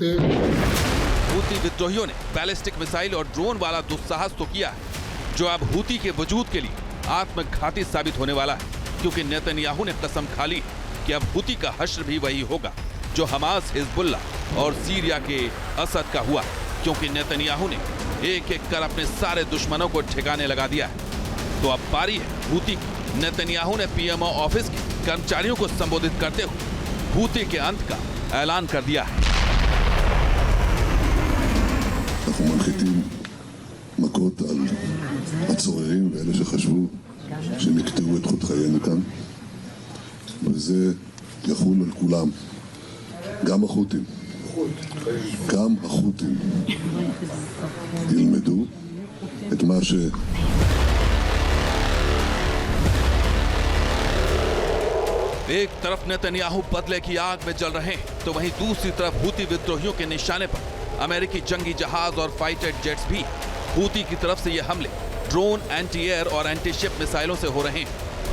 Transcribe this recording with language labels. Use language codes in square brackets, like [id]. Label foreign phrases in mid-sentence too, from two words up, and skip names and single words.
[hi] हूती विद्रोहियों ने [en] ballistic missile [hi] और ड्रोन वाला दुस्साहस तो किया है, जो अब हूती के वजूद के लिए आत्मघाती साबित होने वाला है, क्योंकि नेतन्याहू ने कसम खा ली कि अब हूती का हश्र भी वही होगा जो हमास, हिजबुल्लाह और सीरिया के असद का हुआ, क्योंकि नेतन्याहू ने एक एक कर अपने सारे दुश्मनों को ठिकाने लगा दिया है। तो अब पारी है हूती की। नेतन्याहू ने [en] PMO office [hi] के कर्मचारियों को संबोधित करते हुए हूती के अंत का ऐलान कर दिया है। [he] אנחנו מנחיתים מכות על הצוררים ואלה שחשבו שהם יקטעו את חוט חיינו כאן, וזה יחול על כולם, גם החות'ים. גם החות'ים ילמדו את מה ש... [hi] एक तरफ नेतन्याहू बदले की आग में जल रहे हैं तो वहीं दूसरी तरफ हूती विद्रोहियों के निशाने पर अमेरिकी जंगी जहाज और [en] fighter jets [hi] भी। हूती की तरफ से ये हमले ड्रोन, [en] anti air [hi] और [en] anti ship missiles [hi] से हो रहे हैं।